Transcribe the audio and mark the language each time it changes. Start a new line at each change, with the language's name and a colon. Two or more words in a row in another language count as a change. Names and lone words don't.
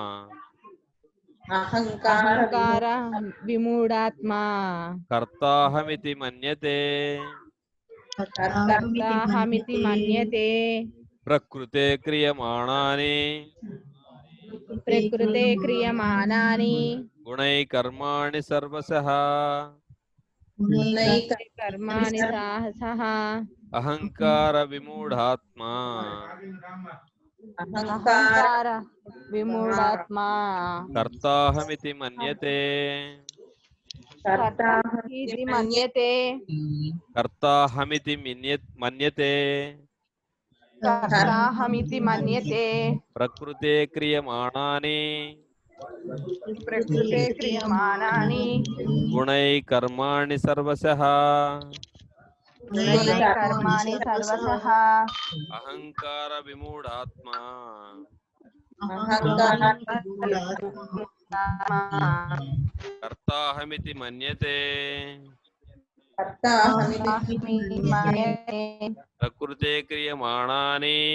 Sanskrit: అహంకార విమూఢాత్మా కర్తాహమితి మన్యతే కర్తాహమితి మన్యతే ప్రకృతే క్రియమాణాని ప్రకృతే క్రియమానాని గుణై కర్మాణి సర్వశః గుణై కర్మాణి సాహసః అహంకార విమూఢాత్మా అహంకార విమూఢాత్మా కర్తాహమితి మన్యతే కర్తాహమితి మన్యతే కర్తాహమితి మన్యతే కర్తాహమితి మన్యతే ప్రకృతే క్రియమాణాని ప్రకృతే క్రియమానాని గుణై కర్మాణి సర్వశః గుణై కర్మాణి సర్వశః అహంకార విమూఢాత్మా కర్తాహమితి మన్యతే కర్తాహమితి మన్యతే ప్రకృతే క్రియమాణాని